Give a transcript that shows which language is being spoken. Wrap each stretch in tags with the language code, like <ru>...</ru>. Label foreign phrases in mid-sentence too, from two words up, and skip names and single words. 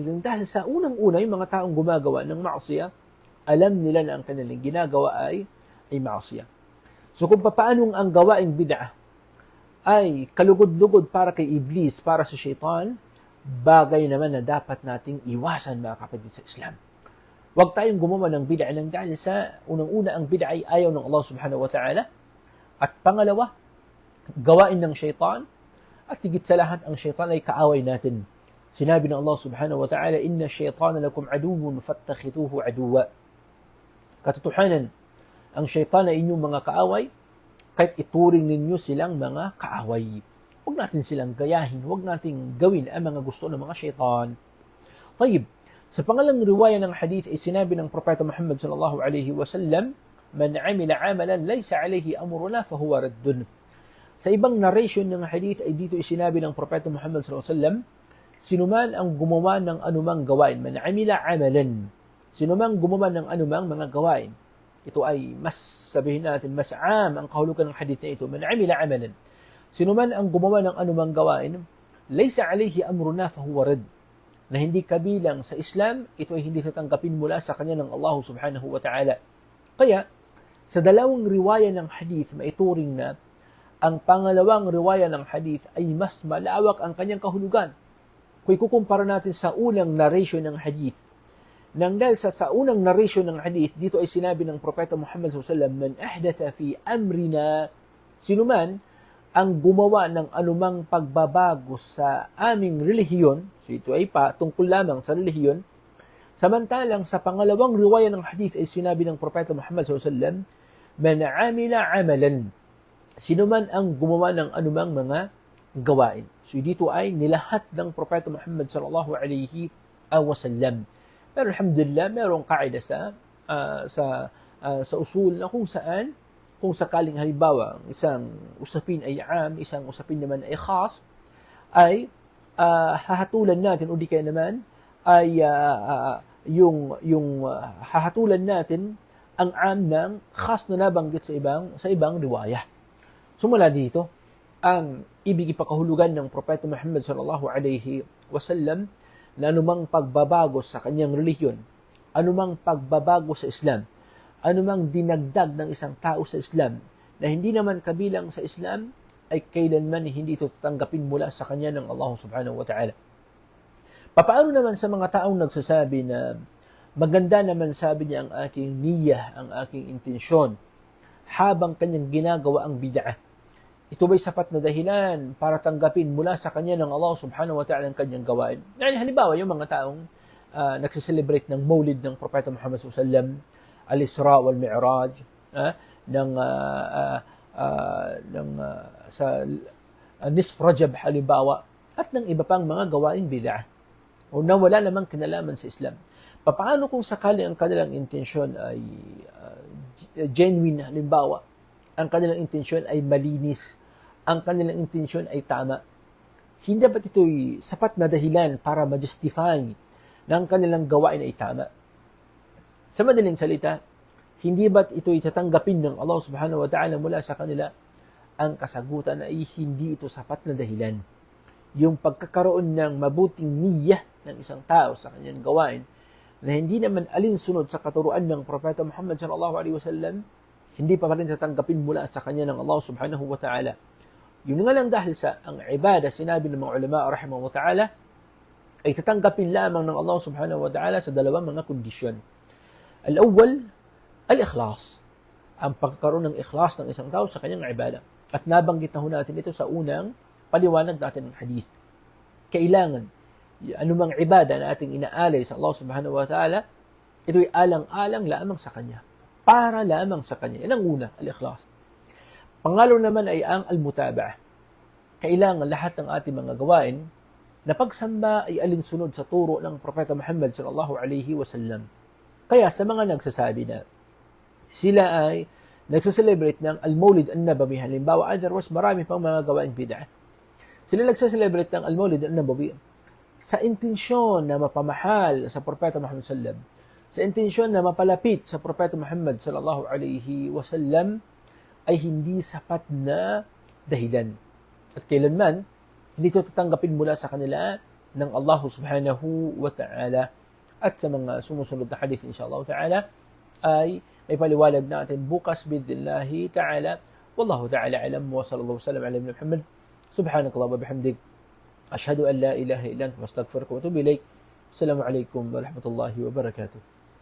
<tl>Dahil sa unang-una, yung mga taong gumagawa ng ma'asiyah, alam nila na ang kanilang ginagawa ay ma'asiyah. So kung paano ang gawaing bid'ah ay kalugod-lugod para kay Iblis, para sa Shaitan, bagay naman na dapat nating iwasan, mga kapatid sa Islam. Huwag tayong gumawa ng bid'ah ng dahil sa unang-una ang bid'ah ay ayaw ng</tl> <ar>الله سبحانه وتعالى.</ar> <tl>At pangalawa, gawain ng Shaitan. At higit sa lahat, ang Shaitan ay kaaway natin. Sinabi ng</tl> <ar>الله سبحانه وتعالى إن الشيطان لكم عدو فاتخذوه عدوا."</ar> <tl>Katotohanan, ang Shaitan ay inyong mga kaaway, kahit ituring ninyo silang mga kaaway. Huwag natin silang gayahin, huwag nating gawin ang mga gusto ng mga Shaitan. Tayyib, sa pangalang riwaya ng hadith ay sinabi ng Propeta Muhammad</tl> <ar>صلى الله عليه وسلم من عمل عملا ليس عليه أمرنا فهو رد."</ar> <tl>Sa ibang narration ng hadith ay dito sinabi ng Propeta Muhammad</tl> <ar>صلى الله عليه وسلم,</ar> <tl>sinuman ang gumawa ng anumang gawain,</tl> <ar>من عمل عملا,</ar> <tl>sinumang gumawa ng anumang mga gawain. Ito ay mas, sabihin natin, mas ang kahulugan ng hadith na ito,</tl> <ar>من عمل عملا,</ar> <tl>sinuman ang gumawa ng anumang gawain,</tl> <ar>ليس عليه أمرنا فهو رد,</ar> <tl>na hindi kabilang sa Islam, ito ay hindi tatanggapin mula sa kanya ng</tl> <ar>الله سبحانه وتعالى.</ar> <tl>Kaya, sa dalawang riwaya ng hadith, maituring na ang pangalawang riwaya ng hadith ay mas malawak ang kanyang kahulugan. Kung ikukumpara natin sa unang narration ng hadith, nang dahil sa unang narration ng hadith, dito ay sinabi ng Propeta Muhammad SAW,</tl> <ar>"من أحدث في أمرنا,"</ar> <tl>sinuman ang gumawa ng anumang pagbabago sa aming relihiyon, so ito ay tungkol lamang sa relihiyon. Samantalang sa pangalawang riwaya ng hadith ay sinabi ng Propeta Muhammad SAW,</tl> <ar>"من عمل عملا,"</ar> <tl>sinuman ang gumawa ng anumang mga gawain. So dito ay nilahat ng Propeta Muhammad</tl> <ar>صلى الله عليه وسلم.</ar> <tl>Pero alhamdulillah, mayroong kaida sa usul na kung saan, kung sakaling halimbawa, isang usapin ay isang usapin naman ay khas, ay hahatulan natin, o di kaya naman, ay hahatulan natin ang ng khas na nabanggit sa ibang riwayah. So mula dito, ang ibig ipakahulugan ng Propeta Muhammad</tl> <ar>صلى الله عليه وسلم</ar> <tl>na anumang pagbabago sa kanyang relihiyon, anumang pagbabago sa Islam, anumang dinagdag ng isang tao sa Islam na hindi naman kabilang sa Islam, ay kailanman hindi ito tatanggapin mula sa kanya ng</tl> <ar>الله سبحانه وتعالى.</ar> <tl>Paano naman sa mga taong nagsasabi na maganda naman, sabi niya, ang aking niyah, ang aking intensyon, habang kanyang ginagawa ang bid'ah? Ito ba'y sapat na dahilan para tanggapin mula sa kanya ng</tl> <ar>الله سبحانه وتعالى</ar> <tl>ang kanyang gawain? Halimbawa, yung mga taong nagsiselebrate ng maulid ng Propeta Muhammad SAW, al-Isra wal-Mi'raj, sa Nisf Rajab halimbawa, at ng iba pang mga gawain bid'ah, o na wala namang kinalaman sa Islam. Paano kung sakali ang kanilang intensyon ay genuine, halimbawa, ang kanilang intensyon ay malinis, ang kanilang intensyon ay tama? Hindi ba't ito'y sapat na dahilan para ma-justify na ang kanilang gawain ay tama? Sa madaling salita, hindi ba't ito'y tatanggapin ng</tl> <ar>الله سبحانه وتعالى</ar> <tl>mula sa kanila? Ang kasagutan ay hindi ito sapat na dahilan. Yung pagkakaroon ng mabuting niyah ng isang tao sa kanyang gawain na hindi naman alinsunod sa katuruan ng Propeta Muhammad</tl> <ar>صلى الله عليه وسلم,</ar> <tl>hindi pa rin tatanggapin mula sa kanya ng</tl> <ar>الله سبحانه وتعالى.</ar> <tl>Yun nga lang dahil sa ang ibadah, sinabi ng mga ulama</tl> <ar>رحمه الله تعالى,</ar> <tl>ay tatanggapin lamang ng</tl> <ar>الله سبحانه وتعالى</ar> <tl>sa dalawang mga kondisyon.</tl> <ar>الأول الإخلاص.</ar> <tl>Ang pagkakaroon ng ikhlas ng isang tao sa kanyang ibadah. At nabanggit na natin ito sa unang paliwanag natin ng hadith. Kailangan anumang ibada na ating inaalay sa</tl> <ar>الله سبحانه وتعالى,</ar> <tl>ito'y alang-alang lamang sa Kanya. Para lamang sa Kanya. Yan ang una, al-ikhlas. Pangalo naman ay ang al-mutaba'ah. Kailangan lahat ng ating mga gawain na pagsamba ay alinsunod sa turo ng Propeta Muhammad</tl> <ar>صلى الله عليه وسلم.</ar> <tl>Kaya sa mga nagsasabi na sila ay nagsaselebrate ng Al-Mawlid An-Nabawi, halimbawa, otherwise marami pang mga gawaing bid'ah. Sila nagsaselebrate ng Al-Mawlid An-Nabawi sa intensyon na mapamahal sa Propeta Muhammad</tl> <ar>صلى الله عليه وسلم,</ar> <tl>sa intensyon na mapalapit sa Propeta Muhammad</tl> <ar>صلى الله عليه وسلم,</ar> <tl>ay hindi sapat na dahilan. At kailanman, hindi ito tatanggapin mula sa kanila ng</tl> <ar>الله سبحانه وتعالى.</ar> <tl>At sa mga sumusunod na hadith,</tl> <ar>إن شاء الله تعالى,</ar> <tl>ay may paliwalag natin bukas</tl> <ar>بإذن الله تعالى. والله تعالى أعلم وصلى الله وسلم على محمد سبحانك الله وبحمدك. أشهد أن لا إله إلا أنت أستغفرك وأتوب إليك. السلام عليكم ورحمة الله وبركاته.</ar>